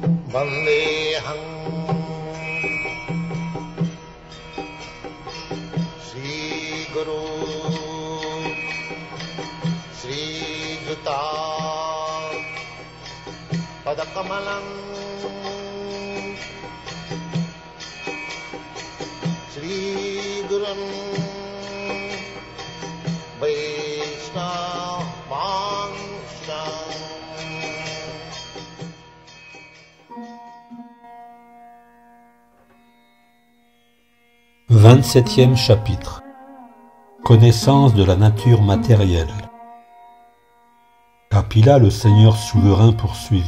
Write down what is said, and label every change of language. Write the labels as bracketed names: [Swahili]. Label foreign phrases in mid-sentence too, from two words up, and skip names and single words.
[Sanskrit] Vandeham Sri Guru Sri Juta Padakamalam Sri Gurum Vaishnavansha. [French] 27e chapitre. Connaissance de la nature matérielle. Kapila, le Seigneur souverain, poursuivit.